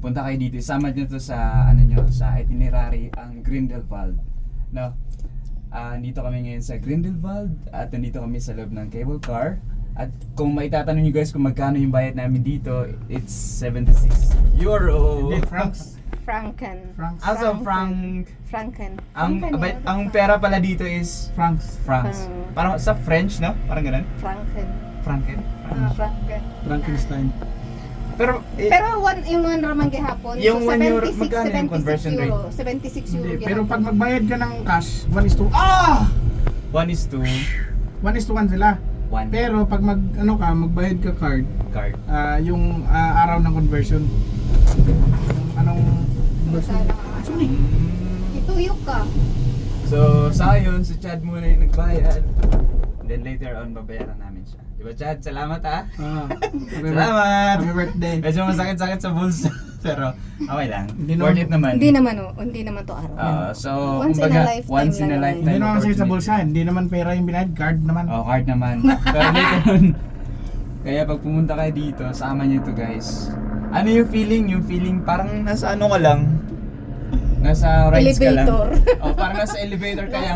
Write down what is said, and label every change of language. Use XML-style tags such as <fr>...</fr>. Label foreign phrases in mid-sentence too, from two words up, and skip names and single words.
<tl>punta kayo dito. Isama niyo to sa sa itinerary ang Grindelwald. No? Dito kami ngayon sa Grindelwald at nandito kami sa loob ng cable car. At kung maitatanong niyo guys kung magkano yung bayad namin dito,</tl> <en>it's 76 euro.</en> <tl>Hindi, francs. Franken.</tl> <en>Also Frank.</en> <tl>Ang pera pala dito is Francs. francs. Parang sa French, no? Parang ganun. Franken. Franken. Frankenstein. Pero</tl> <ceb>Yung one raman gihapon.</ceb> <tl>Yung so 1 euro, 76, magkano yung conversion 76 euro. 76 euro Hindi,</tl> <ceb>gihapon.</ceb> <tl>pero pag magbayad ka ng cash, 1:1 1:1 sila. Pero pag magbayad ka card, card. yung araw ng conversion. Anong Sorry. Ituyok ka. So, sa yun, si Chad muna yung nagbayad.</tl> <en>Then later on,</en> <tl>babayaran namin siya. Diba Chad? Salamat ha! Salamat!</tl> <en>Happy birthday.</en> <tl>Medyo masakit-sakit sa bulsa. Pero, okay lang. Hindi Worth naman- it naman. Hindi naman to araw. So,</tl> <en>Once in a</en> <tl>kumbaga,</tl> <en>lifetime once in a</en> <tl>lang.</tl> <en>lifetime.</en> <tl>Hindi naman kasi sa opportunity. bulsa, hindi naman pera yung binayad, card naman. Oh, card naman. Pero</tl> <en>later on.</en> <tl>Kaya pag pumunta kayo dito, sama niyo to guys. Ano yung feeling? Yung feeling parang nasa ano ka lang. Nasa rides Elevator. ka lang. Oh, parang nasa elevator ka lang.</tl>